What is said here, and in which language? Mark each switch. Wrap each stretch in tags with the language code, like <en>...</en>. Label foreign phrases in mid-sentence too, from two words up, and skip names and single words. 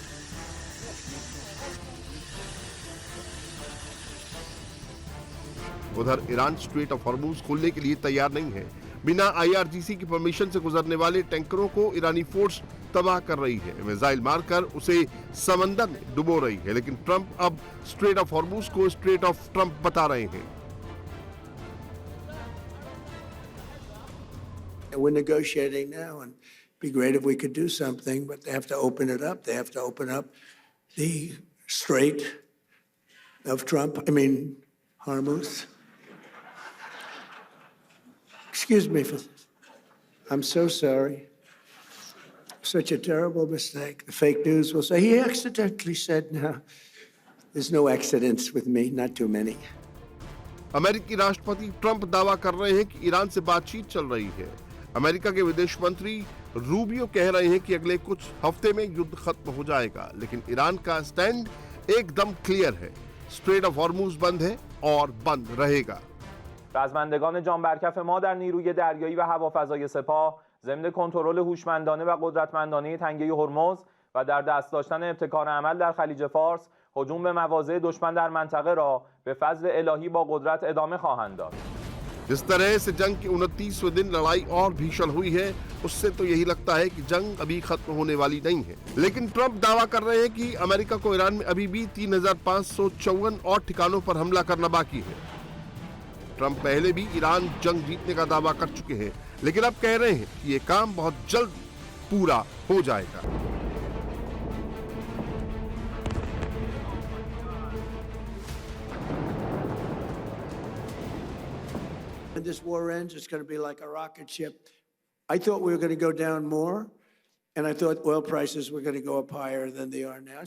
<hi>उधर ईरान स्ट्रेट ऑफ हॉर्मुज खोलने के लिए तैयार नहीं है। बिना IRGC की परमिशन से गुजरने वाले टैंकरों को ईरानी फोर्स तबाह कर रही है, मिसाइल मारकर उसे समंदर में डुबो रही है। लेकिन ट्रंप अब स्ट्रेट ऑफ हॉर्मुज को स्ट्रेट ऑफ ट्रंप बता रहे हैं।</hi> <en>We're negotiating now, and it'd be great if we could do something, but they have to open it up. They have to open up the Strait of Hormuz. Excuse me for this. I'm so sorry. Such a terrible mistake. The fake news will say, he accidentally said, no. There's no accidents with me, not too many.</en> <hi>अमेरिकी राष्ट्रपति ट्रंप दावा कर रहे हैं कि ईरान से बातचीत चल रही है। अमेरिका के विदेश मंत्री रूबियो कह रहे हैं कि अगले कुछ हफ्ते में युद्ध खत्म हो जाएगा, लेकिन ईरान का स्टैंड एकदम क्लियर है। स्ट्रेट ऑफ हॉर्मुज बंद है और बंद रहेगा।</hi> <fa>رزمندگان جان برکف ما در نیروی دریایی و هوافضای سپاه ضمن کنترل هوشمندانه و قدرتمندانه تنگه هرمز و در دست داشتن ابتکار عمل در خلیج فارس هجوم به مواضع دشمن در منطقه را به فضل الهی با قدرت ادامه خواهند داد.</fa> <hi>जिस तरह से जंग के 29वें दिन लड़ाई और भीषण हुई है, उससे तो यही लगता है कि जंग अभी खत्म होने वाली नहीं है। लेकिन ट्रंप दावा कर रहे हैं कि अमेरिका को ईरान में अभी भी 3554 और ठिकानों पर हमला करना बाकी है। ट्रंप पहले भी ईरान जंग जीतने का दावा कर चुके हैं, लेकिन अब कह रहे हैं कि ये काम बहुत जल्द पूरा हो जाएगा।</hi> <en>When this war ends, it's going to be like a rocket ship. I thought we were going to go down more, and I thought oil prices were going to go up higher than they are now.</en>